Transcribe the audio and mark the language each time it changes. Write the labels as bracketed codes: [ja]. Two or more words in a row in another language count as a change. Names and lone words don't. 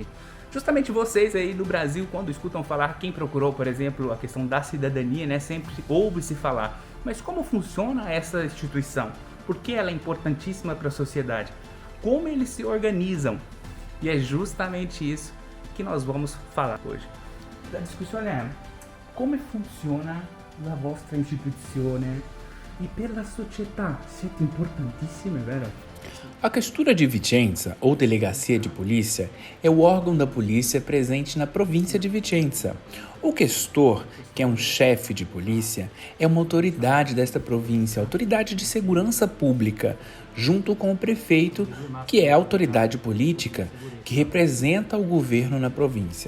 [pt] Justamente vocês aí do Brasil, quando escutam falar, quem procurou, por exemplo, a questão da cidadania, né, sempre ouve-se falar. Mas como funciona essa instituição? Por que ela é importantíssima para a sociedade? Como eles se organizam? E é justamente isso que nós vamos falar hoje. [it] La discussione è come funziona la vostra istituzione e per la società siete importantissime, vero? [pt] A Questura de Vicenza, ou Delegacia de Polícia, é o órgão da polícia presente na província de Vicenza. O questor, que é um chefe de polícia, é uma autoridade desta província, autoridade de segurança pública, junto com o prefeito, que é a autoridade política que representa o governo na província.